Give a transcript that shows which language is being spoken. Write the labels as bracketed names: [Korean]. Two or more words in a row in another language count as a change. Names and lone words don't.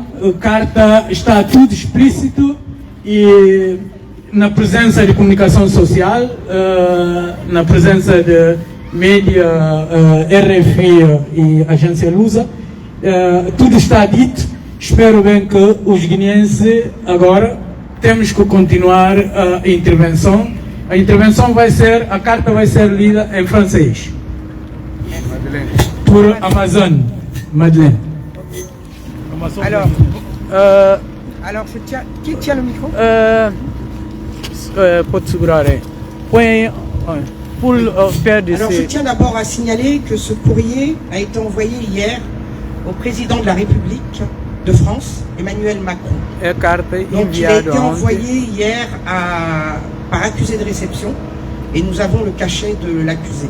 [Portuguese] A carta está tudo explícito e na presença de comunicação social, na presença de mídia, RFI e agência Lusa, tudo está dito. Espero bem que os guineenses agora temos que continuar a intervenção. A intervenção vai ser, a carta vai ser lida em francês. Madeleine. Por Amazon, Madeleine. [French] Alors, qui tient le micro? [Portuguese] Pode segurar aí. Põe [French] pour faire de Alors, je tiens d'abord à signaler que ce courrier a été envoyé hier au président de la République de France, Emmanuel Macron. Donc, il a été envoyé hier par accusé de réception et nous avons le cachet de l'accusé.